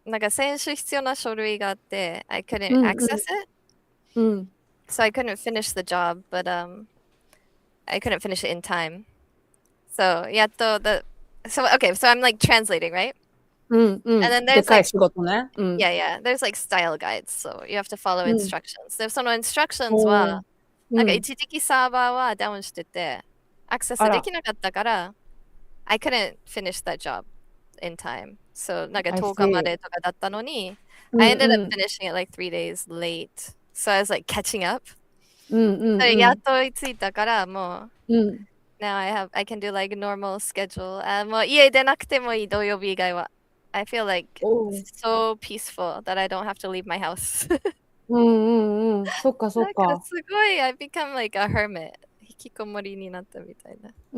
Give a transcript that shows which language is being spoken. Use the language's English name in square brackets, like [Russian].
[Japanese] なんか先週必要な書類があって、 [English] I couldn't access it. So I couldn't finish the job, but I couldn't finish it in time. So やっとso I'm like translating, right? And then there's like [Japanese] 仕事ね。 [English] yeah, there's like style guides, so you have to follow instructions. [Japanese] で、その instructions は、なんか一時期サーバーはダウンしてて、アクセスできなかったから、 [English] I couldn't finish that job in time. So [Japanese] なんか10日までとかだったのに、 [English] I ended up finishing it like 3 days late. So I was like catching up. [Japanese] やっと追いついたからもう、 [English] now I can do like normal schedule. [Japanese] もう家出なくてもいい土曜日以外は。 [English] I feel like so peaceful that I don't have to leave my house. [Japanese] そっかそっだからか。 [English] すごい、I become like a hermit. [Japanese] 引きこもりになったみたいな。